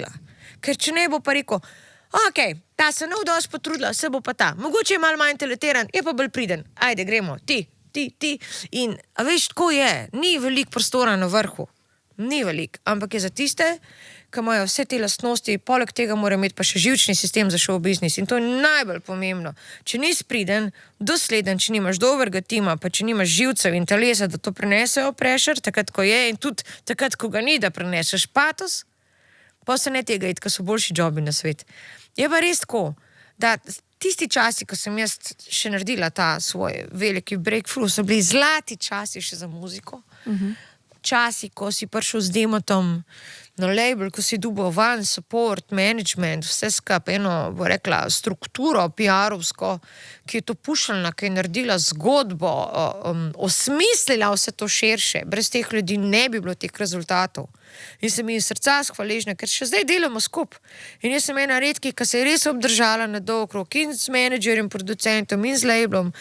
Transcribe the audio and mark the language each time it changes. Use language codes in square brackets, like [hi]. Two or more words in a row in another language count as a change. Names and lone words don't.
[sl] Ker če ne bo pa rekel, Ok, ta se ne dosti potrudila, se bo pa ta. Mogoče je malo manj talentiran, je pa bolj priden. Ajde, gremo, ti. In, a veš, tako je, ni veliko prostora na vrhu. Ni veliko, ampak je za tiste, ki imajo vse te lastnosti, poleg tega mora imeti pa še živčni sistem za [en] show business [sl] in to je najbolj pomembno. Če nisi priden, dosleden, če nimaš dobrega tima, pa če nimaš živcev in telesa, da to prenesejo pressure, takrat, ko je in tudi takrat, ko ga ni, da preneseš patos, pa se ne tega iti, ko so boljši jobi na svet. Je pa res tako, da tisti časi, ko sem jaz še naredila ta svoj veliki breakthrough, so bili zlati časi še za muziko. Časi, ko si prišel z demotom na label, ko si dobil [en] van support, [sl] management, vse skupaj, eno, bo rekla, strukturo PR-ovsko, ki je to pušalna, ki je naredila zgodbo, osmislila vse to širše. Brez teh ljudi ne bi bilo teh rezultatov. In sem jim srca hvaležna, ker še zdaj delamo skup. In jaz sem ena redkih, ki se je res obdržala na dolg rok in z menedžerjem, producentom in z labelom.